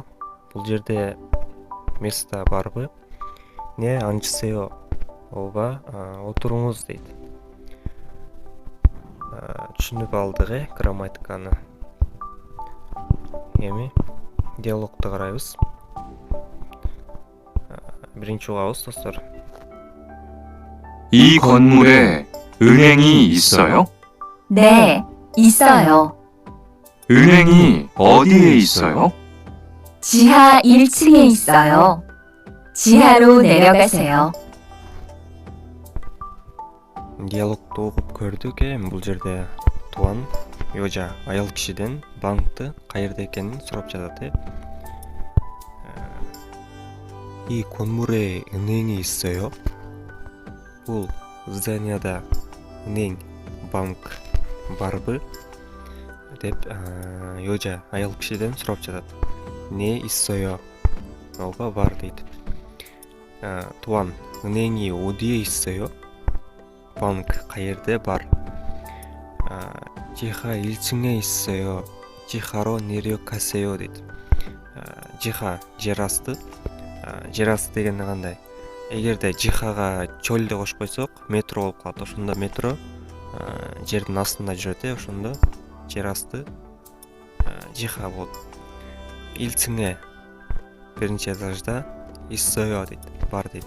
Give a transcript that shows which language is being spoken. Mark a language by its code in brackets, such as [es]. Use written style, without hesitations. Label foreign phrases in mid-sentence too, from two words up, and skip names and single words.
[ky] Бул жерде место барбы? [ko] 네 앉으세요. [ky] Ооба, отуруңуз дейт. Түшүнүп алдык грамматиканы. Эми диалогду карайбыз. Биринчи угабыз достор. [ko] 이 건물에 은행이 있어요? 네, 있어요. 은행이 어디에 있어요? 지하 1층에 있어요. 지하로 내려가세요. [ky] Диалогду окуп көрдүк. Бул жерде туан Ёжа аял кишиден банкты каерде экенин сурап жатат. [ko] 이 건물에 은행이 있어요? [ky] Бул зданияда 은행, банк барбы? деп Ёжа аял кишиден сурап жатат. [ko] 네 있어요? [ky] Ооба, бар дейт. [ko] Туан 은행이 어디에 있어요? [ky] банк каерде бар? [ko] 지하 1층에 있어요. 지하로 내려가세요 [ky] дейт. Жиха жер асты. Жер асты дегенде кандай? Эгерде жихага чөл деп кошуп койсок, метро болуп калат. Ошондо метро жердин астында жүрөт, ошондо жер асты жиха болот. 1층에 биринчи этажда 있어요 дейт, бар дейт.